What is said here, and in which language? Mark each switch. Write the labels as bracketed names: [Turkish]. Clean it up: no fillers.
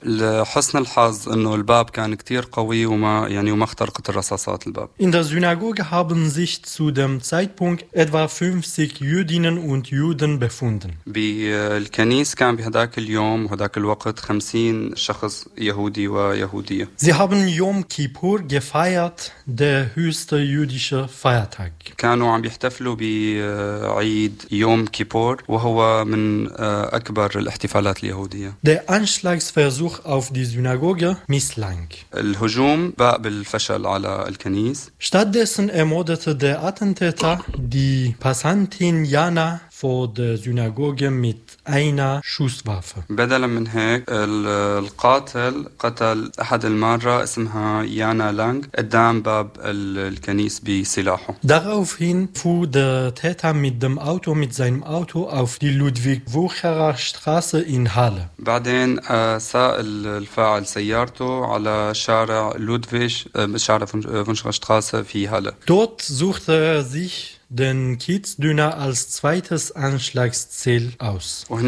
[German] In der Synagoge haben sich zu dem Zeitpunkt etwa 50 Jüdinnen und Juden befunden. Sie haben Yom Kippur gefeiert, der höchste jüdische Feiertag. [Arabic] كانوا عم بيحتفلوا بعيد يوم كيبور وهو من أكبر الاحتفالات اليهودية. [German] Der Anschlagsversuch auf die Synagoge misslang. [Arabic] الهجوم بقى بالفشل على الكنيس. [German] Stattdessen ermordete der Attentäter die Passantin Jana vor der Synagoge mit einer Schusswaffe. [Arabic] بدلا من هيك القاتل قتل أحد المارة اسمها يانا لانغ قدام باب الكنيس بسلاحه. [German] Daraufhin fuhr der Täter mit seinem Auto auf die Ludwig-Wucherer Straße in Halle. [Arabic] بعدين سار الفاعل سيارته على شارع لودفيج شارع فونشغر Straße في Halle. [German] Dort suchte er sich den Kiezdüner als zweites Anschlagsziel aus.